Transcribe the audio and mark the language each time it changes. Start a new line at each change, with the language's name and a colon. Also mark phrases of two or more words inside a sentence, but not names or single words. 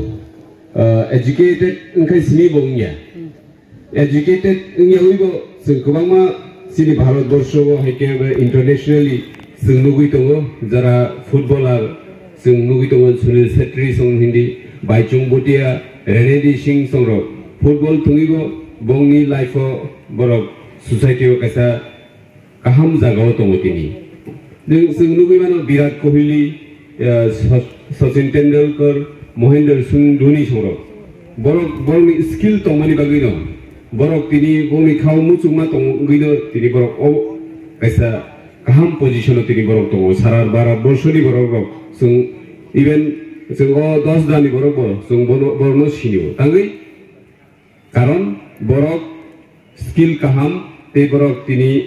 Bodo: educated उनखाय सिनि बंगिया educated उनियावैबो जों गोबां मा सिनि भारत बर्षआव हायके इंटरनेशनली जों लुगै दङ जरा फुटबलार जों लुगै दङ सुनील छेत्री सं हिंदी बाइचुं भुटिया रेनेडी सिंह संरो फुटबल थुङैबो बंनि लाइफआव बरक सोसाइटियाव कैसा गाहाम जागाव दङ तिनि जों लुगैबानो विराट कोहली सचिन तेंदुलकर महेंद्र सिंह धोनी संरो बरक बरनि स्किल तंमानि बागै दं बरक तिनि बंनि खाव मुचुमा तंगैनो तिनि बरक ओ कैसा गाहाम पोजिशनाव तिनि बरक दङ सारा बारा बर्षनि बरक जों इभेन जों 10 दानि बरक जों बरनो सिनियो तांगै कारण बरक स्किल गाहाम ते बरक तिनि